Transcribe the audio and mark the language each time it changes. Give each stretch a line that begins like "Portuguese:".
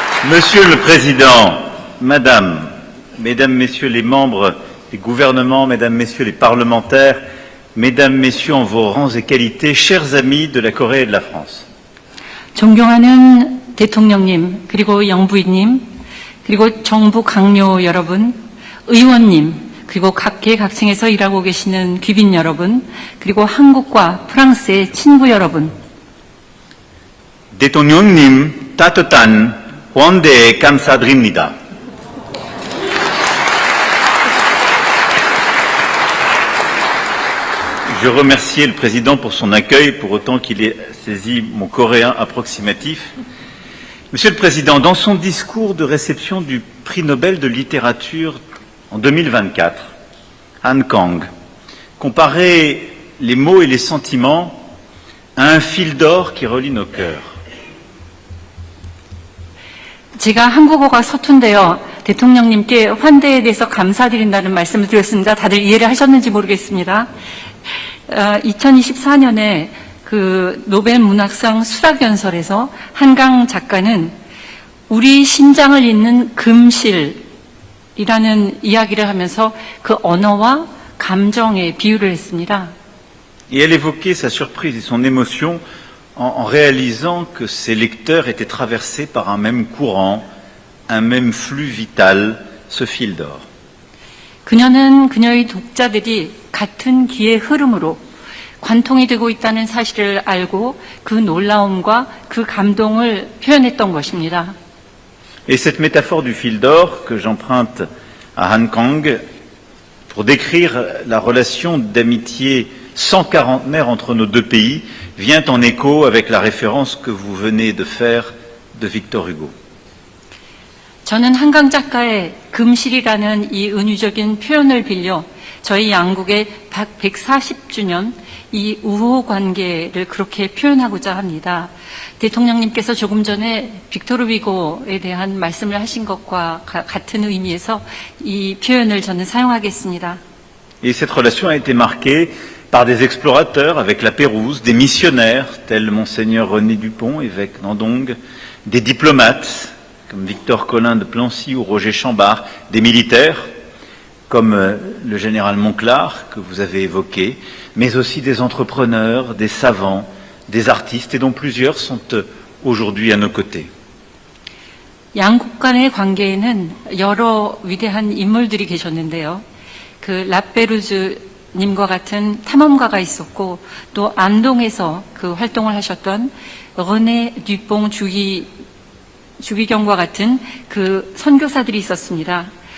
French: Monsieur le Président, Madame, Mesdames, Messieurs les membres des gouvernements, Mesdames, Messieurs les parlementaires, Mesdames, Messieurs en vos rangs et qualités, chers amis de la Corée et de la France.
Korean: 존경하는 대통령님, 그리고 영부인님, 그리고 정부 강요 여러분, 의원님, 그리고 각계각층에서 일하고 계시는 귀빈 여러분, 그리고 한국과 프랑스의 친구 여러분. 대통령님 따뜻한 환대 감사드립니다.
French: Je remercie le Président pour son accueil, pour autant qu'il ait saisi mon coréen approximatif. Monsieur le Président, dans son discours de réception du prix Nobel de littérature en 2024, Han Kang comparait les mots et les sentiments à un fil d'or qui relie nos cœurs.
Korean: 제가 한국어가 서툰데요. 대통령님께 환대에 대해서 감사드린다는 말씀을 드렸습니다. 다들 이해를 하셨는지 모르겠습니다. 2024년에 그 노벨 문학상 수락연설에서 한강 작가는 우리 심장을 잇는 금실이라는 이야기를 하면서 그 언어와 감정에 비유를 했습니다.
French: Et elle évoquait sa surprise et son émotion en réalisant que ses lecteurs étaient traversés par un même courant, un même flux vital, ce fil d'or.
Korean: 그녀는 그녀의 독자들이 같은 기의 흐름으로 관통이 되고 있다는 사실을 알고 그 놀라움과 그 감동을 표현했던 것입니다.
French: Et cette métaphore du fil d'or que j'emprunte à Han Kang pour décrire la relation d'amitié 140aire entre nos deux pays vient en écho avec la référence que vous venez de faire de Victor Hugo.
Korean: 저는 한강 작가의 금실이라는 이 은유적인 표현을 빌려 저희 양국의 140주년 이 우호 관계를 그렇게 표현하고자 합니다. 대통령님께서 조금 전에 빅토르 위고에 대한 말씀을 하신 것과 같은 의미에서 이 표현을 저는 사용하겠습니다.
French: Et cette relation a été marquée par des explorateurs avec la Pérouse, des missionnaires tels Monseigneur René Dupont, évêque d'Andong, des diplomates comme Victor Collin de Plancy ou Roger Chambard, des militaires comme le général Monclar que vous avez évoqué, mais aussi des entrepreneurs, des savants, des artistes et dont plusieurs sont aujourd'hui à nos côtés.
Korean: 양국 간의 관계에는 여러 위대한 인물들이 계셨는데요. 그 라페루즈님과 같은 탐험가가 있었고 또 안동에서 그 활동을 하셨던 르네 듀뽕 주기경과 같은 그 선교사들이 있었습니다.